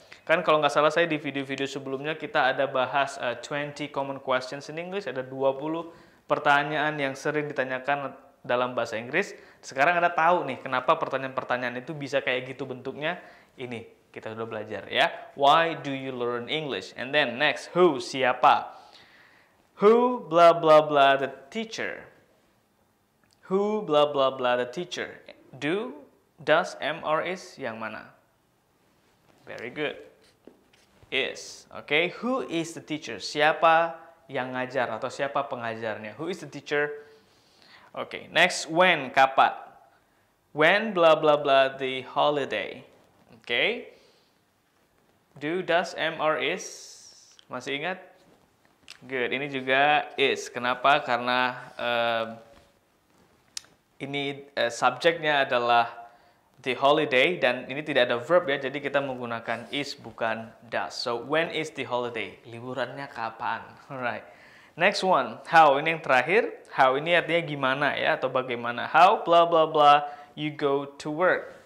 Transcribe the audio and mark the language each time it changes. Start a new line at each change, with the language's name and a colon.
Indonesian: Kan kalau nggak salah saya di video-video sebelumnya kita ada bahas 20
English: common questions in English.
Indonesian: Ada 20 pertanyaan yang sering ditanyakan dalam bahasa Inggris. Sekarang Anda tahu nih kenapa pertanyaan-pertanyaan itu bisa kayak gitu bentuknya. Ini kita sudah belajar ya.
English: Why do you learn English? And then next, who, siapa? Who, blah, blah, blah, the teacher. Who, blah, blah, blah, the teacher. Do, does, am, or is,
Indonesian: yang mana?
English: Very good. Is. Okay, who is the teacher?
Indonesian: Siapa yang ngajar atau siapa pengajarnya?
English: Who is the teacher? Okay, next, when, kapan? When, blah, blah, blah, the holiday. Okay. Do, does, am, or is.
Indonesian: Masih ingat?
English: Good.
Indonesian: Ini juga is. Kenapa? Karena ini subjeknya adalah
English: the holiday
Indonesian: dan ini tidak ada verb ya. Jadi kita menggunakan is bukan does.
English: So when is the holiday?
Indonesian: Liburannya kapan?
English: Alright. Next one.
Indonesian: How. Ini yang terakhir. How ini artinya gimana ya atau bagaimana.
English: How blah blah blah you go to work.